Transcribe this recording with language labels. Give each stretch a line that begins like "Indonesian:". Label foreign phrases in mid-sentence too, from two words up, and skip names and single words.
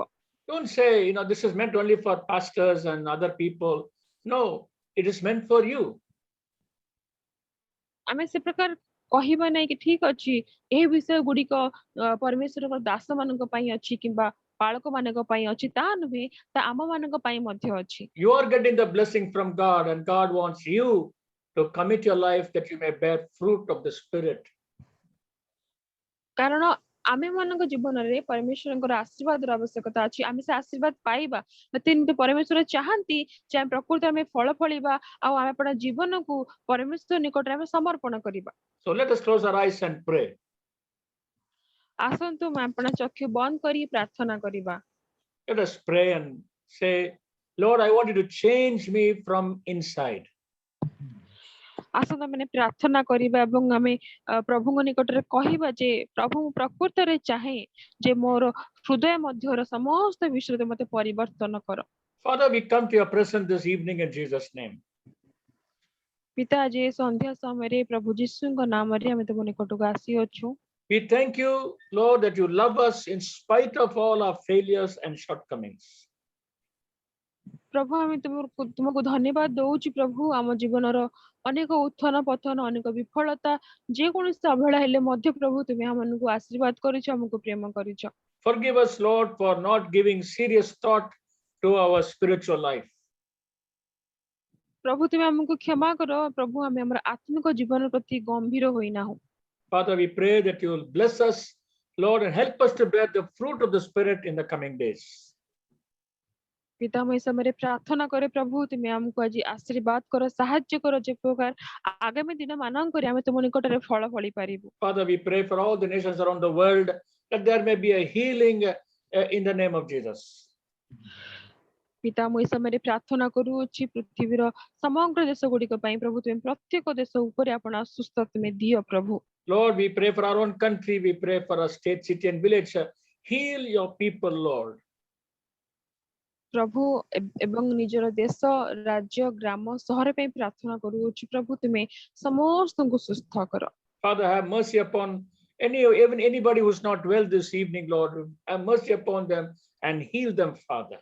English: Don't say, this is meant only for pastors and other people. No, it is meant for you.
Odia: ଆମେ ସେ ପ୍ରକାର କହିବା ନାହିଁ କି ଠିକ ଅଛି ଏହି ବିଷୟ ଗୁଡିକ ପରମେଶ୍ୱରଙ୍କ ଦାସ ମାନଙ୍କ ପାଇଁ ଅଛି କିମ୍ବା ବାଳକ ମାନଙ୍କ ପାଇଁ ଅଛି, ତା ନୁହେଁ ତା ଆମ ମାନଙ୍କ ପାଇଁ ମଧ୍ୟ ଅଛି।
English: You are getting the blessing from God, and God wants you to commit your life that you may bear fruit of the Spirit.
Odia: କାରଣ ଆମେ ମାନଙ୍କ ଜୀବନରେ ପରମେଶ୍ୱରଙ୍କର ଆଶୀର୍ବାଦର ଆବଶ୍ୟକତା ଅଛି, ଆମେ ସେ ଆଶୀର୍ବାଦ ପାଇବା କିନ୍ତୁ ପରମେଶ୍ୱର ଚାହାନ୍ତି ଯେ ଆମେ ପ୍ରକୃତରେ ଆମେ ଫଳ ଫଳିବା ଆଉ ଆମେ ଆପଣ ଜୀବନକୁ ପରମେଶ୍ୱର ନିକଟରେ ଆମେ ସମର୍ପଣ କରିବା।
English: So let us close our eyes and pray.
Odia: ଆସନ୍ତୁ ଆମେ ଆପଣ ଚକ୍ଷୁ ବନ୍ଦ କରି ପ୍ରାର୍ଥନା କରିବା।
English: Let us pray and say, Lord, I want you to change me from inside.
Odia: ଆସନ୍ତୁ ଆମେ ପ୍ରାର୍ଥନା କରିବା ଏବଂ ଆମେ ପ୍ରଭୁଙ୍କ ନିକଟରେ କହିବା ଯେ ପ୍ରଭୁ ମୁଁ ପ୍ରକୃତରେ ଚାହେଁ ଯେ ମୋର ହୃଦୟ ମଧ୍ୟର ସମସ୍ତ ବିଷୟରେ ମତେ ପରିବର୍ତ୍ତନ କର।
English: Father, we come to your presence this evening in Jesus' name.
Odia: ପିତା ଆଜି ସନ୍ଧ୍ୟା ସମୟରେ ପ୍ରଭୁ ଯୀଶୁଙ୍କ ନାମରେ ଆମେ ତୁମ ନିକଟକୁ ଆସିଅଛୁ।
English: We thank you, Lord, that you love us in spite of all our failures and shortcomings.
Odia: ପ୍ରଭୁ ଆମେ ତୁମକୁ ଧନ୍ୟବାଦ ଦଉଛୁ ପ୍ରଭୁ, ଆମ ଜୀବନର ଅନେକ ଉତ୍ଥାନ ପତନ ଅନେକ ବିଫଳତା ଯେକୌଣସି ଅବହେଳା ହେଲେ ମଧ୍ୟ ପ୍ରଭୁ ତୁମେ ଆମମାନଙ୍କୁ ଆଶୀର୍ବାଦ କରିଛ, ଆମକୁ ପ୍ରେମ କରିଛ।
English: Forgive us, Lord, for not giving serious thought to our spiritual life.
Odia: ପ୍ରଭୁ ତୁମେ ଆମକୁ କ୍ଷମା କର ପ୍ରଭୁ, ଆମେ ଆମର ଆତ୍ମିକ ଜୀବନ ପ୍ରତି ଗମ୍ଭୀର ହୋଇନାହୁଁ।
English: Father, we pray that you will bless us, Lord, and help us to bear the fruit of the Spirit in the coming days.
Odia: ପିତା ମୁଁ ଏ ସମୟରେ ପ୍ରାର୍ଥନା କରେ ପ୍ରଭୁ ତୁମେ ଆମକୁ ଆଜି ଆଶୀର୍ବାଦ କର, ସାହାଯ୍ୟ କର ଯେ ପ୍ରକାର ଆଗାମୀ ଦିନ ମାନଙ୍କରେ ଆମେ ତୁମ ନିକଟରେ ଫଳ ଫଳି ପାରିବୁ।
English: Father, we pray for all the nations around the world that there may be a healing in the name of Jesus.
Odia: ପିତା ମୁଁ ଏ ସମୟରେ ପ୍ରାର୍ଥନା କରୁଅଛି ପୃଥିବୀର ସମଗ୍ର ଦେଶ ଗୁଡିକ ପାଇଁ ପ୍ରଭୁ ତୁମେ ପ୍ରତ୍ୟେକ ଦେଶ ଉପରେ ଆପଣ ସୁସ୍ଥ ତୁମେ ଦିଅ ପ୍ରଭୁ।
English: Lord, we pray for our own country, we pray for our state, city and village. Heal your people, Lord.
Odia: ପ୍ରଭୁ ଏବଂ ନିଜର ଦେଶ ରାଜ୍ୟ ଗ୍ରାମ ସହର ପାଇଁ ପ୍ରାର୍ଥନା କରୁଅଛି ପ୍ରଭୁ ତୁମେ ସମସ୍ତଙ୍କୁ ସୁସ୍ଥ କର।
English: Father, have mercy upon even anybody who's not well this evening, Lord. Have mercy upon them and heal them, Father.